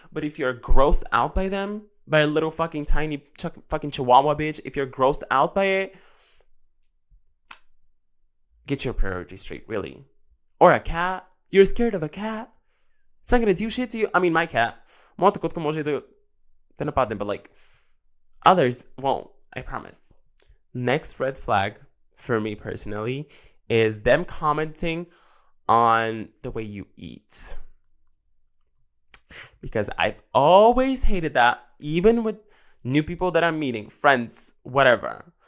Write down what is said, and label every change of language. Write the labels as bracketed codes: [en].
[en] But if you're grossed out by them, by a little fucking tiny fucking chihuahua bitch, if you're grossed out by it, get your priorities straight, really. Or a cat. You're scared of a cat. It's not gonna do shit to you. I mean, my cat. [bg] Моята котка може да нападне, [en] but like others won't. I promise. Next red flag for me personally is them commenting on the way you eat. Because I've always hated that, even with new people that I'm meeting, friends, whatever.